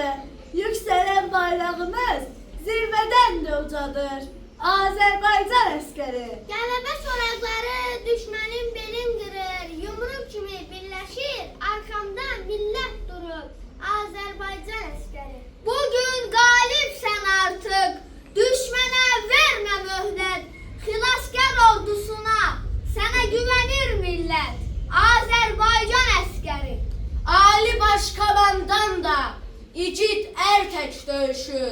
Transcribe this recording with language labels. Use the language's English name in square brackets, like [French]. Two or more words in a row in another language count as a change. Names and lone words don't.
[Turkish] Yükselen bayrağımız zirveden de ucadır. [Azerbaijani] Azerbaycan əskəri. Qələbə soraqları düşmənin belin qırır. Yumruq kimi birləşir, [Turkish] arkamdan millət durur. [Azerbaijani] Azərbaycan əskəri. [Turkish] Bugün galipsen artık. Düşmene verme möhlət. Xilaskar ordusuna sana güvenir millet. [Azerbaijani] Azerbaycan əskəri. Ali Başkomandan da İgid tek dövüşür.